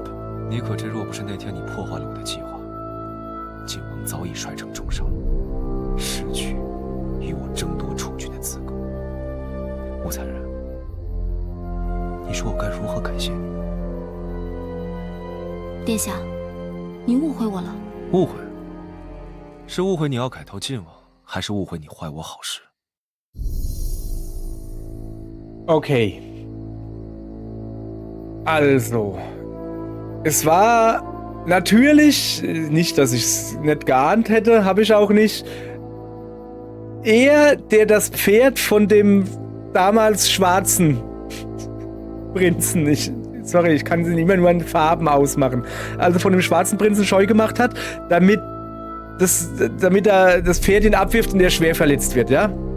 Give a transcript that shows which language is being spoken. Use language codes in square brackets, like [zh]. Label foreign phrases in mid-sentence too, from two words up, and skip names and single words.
[zh] 你可知，若不是那天你破坏了我的计划，晋王早已率城重伤，失去与我争夺储君的资格。武才人，你说我该如何感谢你？殿下，你误会我了。误会？是误会你要改投晋王，还是误会你坏我好事？ [de] Okay. Also. Es war natürlich, nicht, dass ich es nicht geahnt hätte, habe ich auch nicht. Er, der das Pferd von dem damals schwarzen Prinzen, sorry, ich kann sie nicht mehr nur in Farben ausmachen, also von dem schwarzen Prinzen scheu gemacht hat, damit er das Pferd ihn abwirft und er schwer verletzt wird, ja?